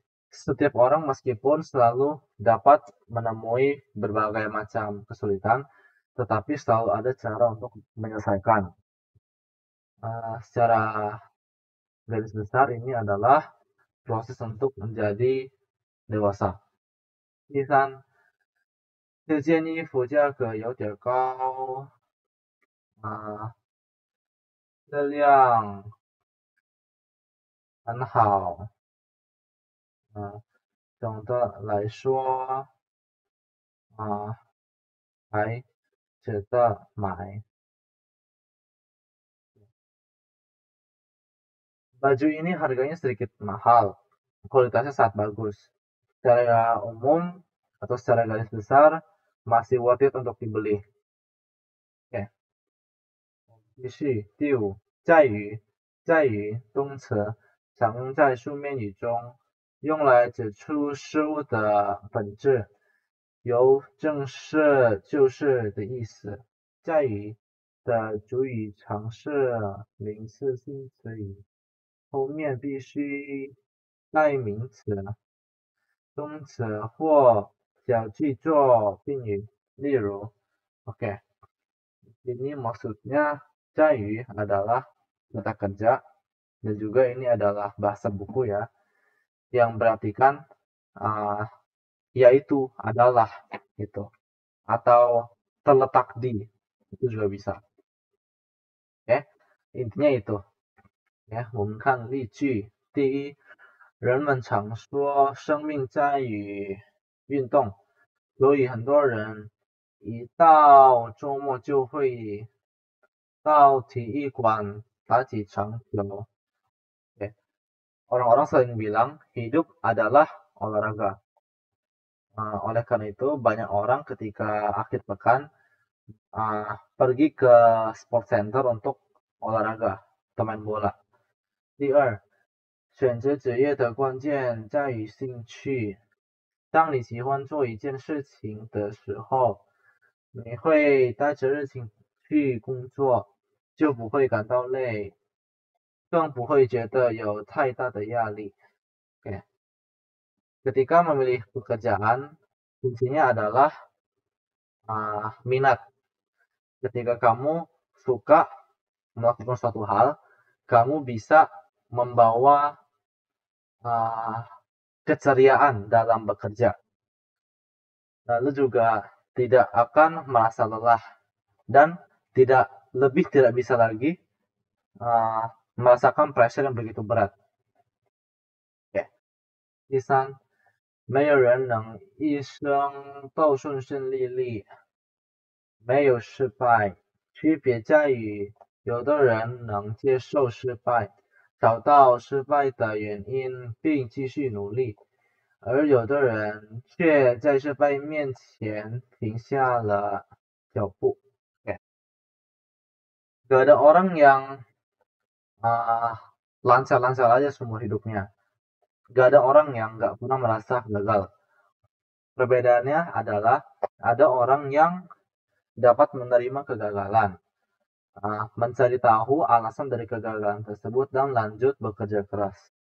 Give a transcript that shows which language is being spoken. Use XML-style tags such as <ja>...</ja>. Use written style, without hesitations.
<id>Setiap orang meskipun selalu dapat menemui berbagai macam kesulitan, tetapi selalu ada cara untuk menyelesaikan. Secara garis besar ini adalah proses untuk menjadi dewasa.</id> <zh>第三，这件衣服价格有点高，质量很好，总的来说，还值得买。</zh> <id>Baju ini harganya sedikit mahal, kualitasnya sangat bagus. Secara umum atau secara garis besar masih</id> <en>worth it</en> <id>untuk dibeli. Oke.</id> <zh>继续，第五，在于动词，常用在书面语中，用来指出事物的本质，有正是就是的意思。在于的主语常是名词性词语，后面必须带名词、动词或小句做宾语。</zh> <id>例如 ，OK， ini maksudnya 在于 adalah kata kerja dan juga ini adalah bahasa buku ya, yang berartikan yaitu adalah gitu atau terletak di itu juga bisa. Oke, intinya itu ya.</id> <zh>我们看例句。第一，人们常说生命在于运动，所以很多人一到周末就会到体育馆打几场球. Oke.</zh> <id>Orang-orang sering bilang hidup adalah olahraga. Oleh karena itu banyak orang ketika akhir pekan pergi ke sport center untuk olahraga atau main bola.</id> <zh>第二，选择职业的关键在于兴趣。当你喜欢做一件事情的时候，你会带着热情去工作，就不会感到累，更不会觉得有太大的压力。 Oke.</zh> <id>Ketika memilih pekerjaan, kuncinya adalah minat. Ketika kamu suka melakukan suatu hal, kamu bisa membawa keceriaan dalam bekerja. Lalu juga tidak akan merasa lelah dan tidak bisa lagi merasakan pressure yang begitu berat. Oke.</id> <zh>第三，没有人能一生都顺顺利利，没有失败，区别在于有的人能接受失败，找到失败的原因并继续努力，而有的人却在失败面前停下了脚步. Oke.</zh> <id>Gak ada orang yang lancar-lancar aja semua hidupnya. Gak ada orang yang gak pernah merasa gagal. Perbedaannya adalah ada orang yang dapat menerima kegagalan, mencari tahu alasan dari kegagalan tersebut dan lanjut bekerja keras.</id>